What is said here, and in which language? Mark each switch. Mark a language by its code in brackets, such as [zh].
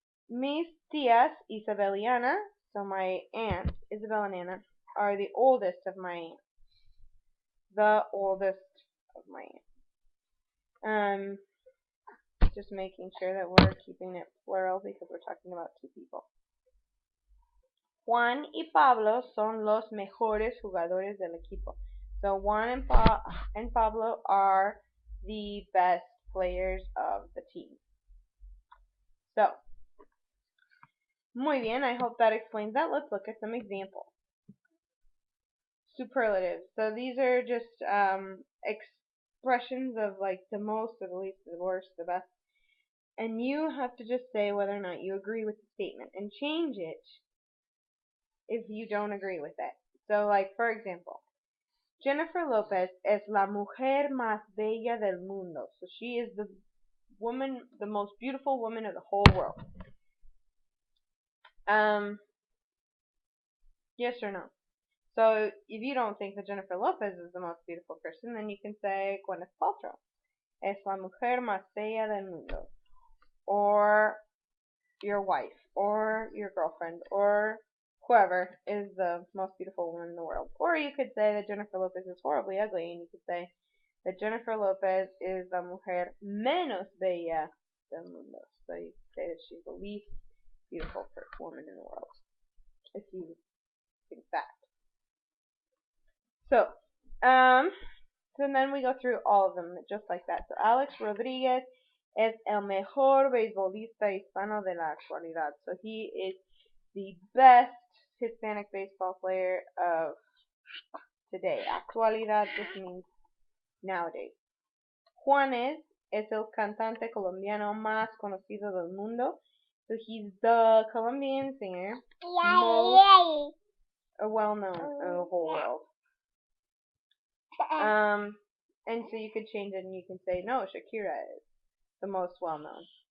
[es] Mis tías Isabel y Ana, [en] so my aunts, Isabel and Anna, are the oldest of my aunts. The oldest of my aunts. Just making sure that we're keeping it plural because we're talking about two people. [es] Juan y Pablo son los mejores jugadores del equipo. [en] So Juan and Pablo are the best players of the team. So, [es] muy bien, [en] I hope that explains that. Let's look at some examples. Superlatives. So these are just expressions of like the most, or the least, the worst, the best. And you have to just say whether or not you agree with the statement and change it if you don't agree with it. So like for example, [es] Jennifer Lopez es la mujer más bella del mundo. [en] So she is the most beautiful woman of the whole world. Yes or no? So if you don't think that Jennifer Lopez is the most beautiful person, then you can say Gwyneth Paltrow [es] es la mujer más bella del mundo. [en] Or your wife, or your girlfriend, or whoever is the most beautiful woman in the world. Or you could say that Jennifer Lopez is horribly ugly, and you could say that Jennifer Lopez is [es] la mujer menos bella del mundo. [en] So you could say that she's the least beautiful woman in the world, if you think that. So, And then we go through all of them just like that. [es] So Alex Rodriguez es el mejor beisbolista hispano de la actualidad. [en] So he is the best Hispanic baseball player of today. Actualidad just means nowadays. [es] Juanes es el cantante colombiano más conocido del mundo. [en] So he's the Colombian singer most well-known in the whole world. And so you could change it and you can say, no, Shakira is the most well-known.